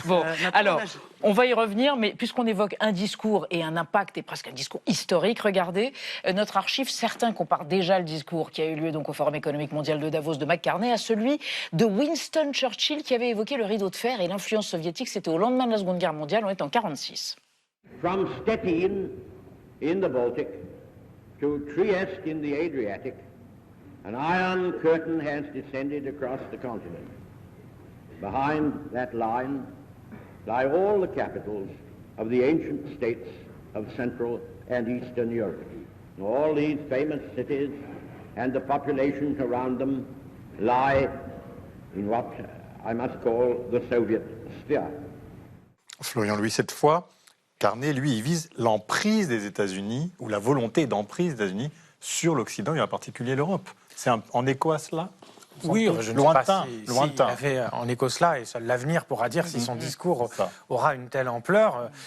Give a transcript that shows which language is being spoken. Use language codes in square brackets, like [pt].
[fr] Bon, alors on va y revenir, mais puisqu'on évoque un discours et un impact et presque un discours historique, regardez notre archive. Certains comparent déjà le discours qui a eu lieu donc au Forum économique mondial de Davos de Mark Carney à celui de Winston Churchill qui avait évoqué le rideau de fer et l'influence soviétique. C'était au lendemain de la Seconde Guerre mondiale, on est en 1946. [en] From Stettin in the Baltic to Trieste in the Adriatic, an iron curtain has descended across the continent. Behind that line lie all the capitals of the ancient states of Central and Eastern Europe. All these famous cities and the populations around them lie in what I must call the Soviet sphere. [fr] Florian Louis, cette fois, Carney, lui, il vise l'emprise des États-Unis, ou la volonté d'emprise des États-Unis sur l'Occident, et en particulier l'Europe. C'est en écho à cela? Oui, je ne sais pas si il avait en écho cela, et seul l'avenir pourra dire si son discours aura une telle ampleur.